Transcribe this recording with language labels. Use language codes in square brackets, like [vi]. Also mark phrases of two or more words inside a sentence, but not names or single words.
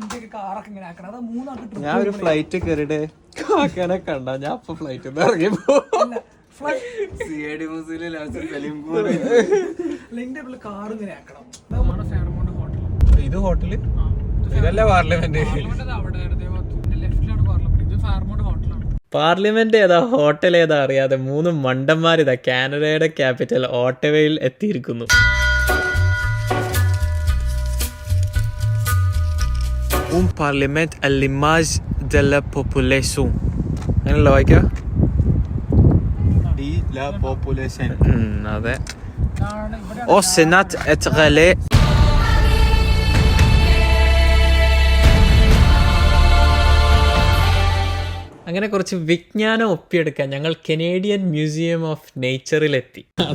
[ml] ഞാൻ ഒരു ഫ്ലൈറ്റ് കയറിയിട്ട് കാക്കാനെ കണ്ട ഞാൻ അപ്പൊ ഫ്ലൈറ്റ് ഇറങ്ങിയപ്പോ ഇത് ഹോട്ടല് ഇതല്ലേ പാർലമെന്റ്. പാർലമെന്റ് ഏതാ ഹോട്ടൽ ഏതാ അറിയാതെ 3 മണ്ടന്മാരിതാ കാനഡയുടെ ക്യാപിറ്റൽ ഓട്ടവയിൽ എത്തിയിരിക്കുന്നു. [fr] Un parlement à l'image de la population. [ml] അങ്ങനെയല്ല വായിക്ക അതെ. ഓ സെനാറ്റ് എത്രലെ. അങ്ങനെ കുറച്ച് വിജ്ഞാനം ഒപ്പിയെടുക്കാൻ ഞങ്ങൾ കനേഡിയൻ മ്യൂസിയം ഓഫ് നേച്ചറിലെത്തി.